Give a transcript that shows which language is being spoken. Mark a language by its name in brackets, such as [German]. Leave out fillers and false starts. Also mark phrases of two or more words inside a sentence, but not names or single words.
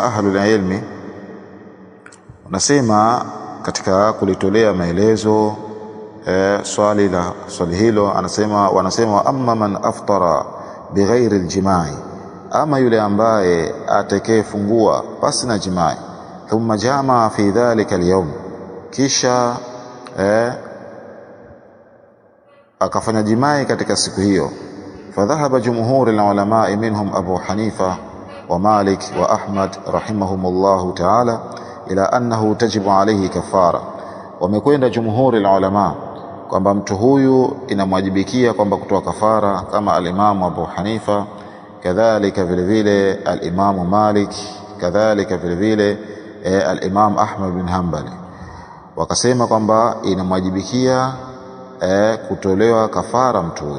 [Arabic] أهل العلم, [Swahili] wanasema katika kulitolea maelezo swali hilo, wanasema [Arabic] أما من أفطر بغير الجماع, [Swahili] ama yule ambaye atakayefungua pasi na jimai, [Arabic] ثم جامع في ذلك اليوم, [Swahili] kisha akafanya jimai katika siku hiyo. [Arabic] فذهب جمهور العلماء منهم أبو حنيفة ومالك وأحمد رحمهم الله تعالى إلى أنه تجب عليه كفارة. ومكوين جمهور العلماء [Swahili] kwamba mtu huyu inamwajibikia kwamba kutoa kafara, kama al-Imam Abu Hanifa, kadhalika vile vile al-Imam Malik, kadhalika vile vile al-Imam Ahmad bin Hanbali, wakasema kwamba inamwajibikia kutolewa kafara mtu huyo.